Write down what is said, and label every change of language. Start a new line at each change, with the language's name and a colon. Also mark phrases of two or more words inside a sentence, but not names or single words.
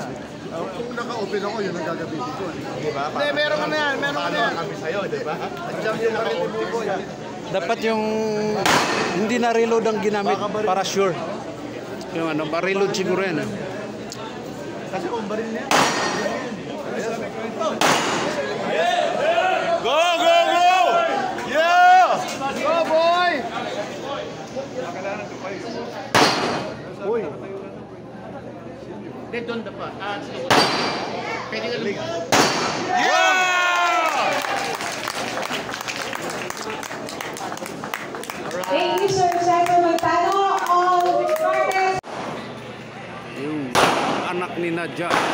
Filipino: Kung naka-open ako, yun ang gagabitin ko. Diba? Hindi, meron ka na yan. Meron ka na yan. Kami sa'yo, diba? Nag-jam yung naka-open ko. Dapat yung hindi na reload ang ginamit para sure. Yung ano, pa-reload siguro yan. Kasi kung baril niya.
English: Go, go, go! Yeah! Go, boy! Uy!
Filipino: Hindi, doon dapat. Pwede ka lang.
English: Yeah! Thank you, Sir Cesar Montano. All parties.
Filipino: Yung anak ni Nadja.